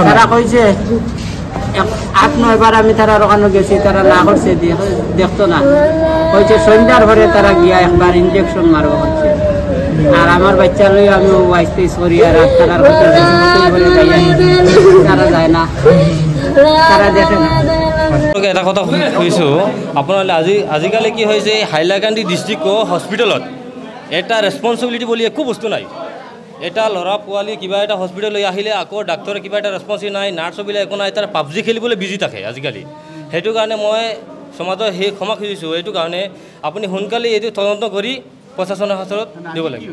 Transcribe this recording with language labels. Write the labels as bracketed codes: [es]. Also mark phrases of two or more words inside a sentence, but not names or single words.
[syl] তারা কইছে 8-9 বার আমি তারা ওখানে গেছি, তারা না করছে দেখতো না, কইছে সন্ধ্যার পরে তারা গিয়া একবার ইনজেকশন মারবো করছে। আর আমার বাচ্চা লই আমি ওয়াইস করি আর তারার কথা তারা যায় না, তারা দেখে না। [as] এটা কথা কৈছোঁ আপোনালোকে আজিকালি কি হৈছে হাইলাকান্দি [en] district hospitalত [as] এটা ৰেছপনচিবিলিটি বুলি একো বস্তু নাই। এটা ল'ৰা পোৱালি কিবা এটা হস্পিটেল লৈ আহিলে আকৌ ডাক্তৰে কিবা এটা ৰেছপন্সিভ নাই, নাৰ্ছবিলাক একো নাই, তাৰ পাবজি খেলিবলৈ বিজি থাকে আজিকালি। সেইটো কাৰণে মই সমাজৰ সেই ক্ষমা খুজিছোঁ। এইটো কাৰণে আপুনি সোনকালে এইটো তদন্ত কৰি প্ৰশাসনৰ হাতত দিব লাগিব।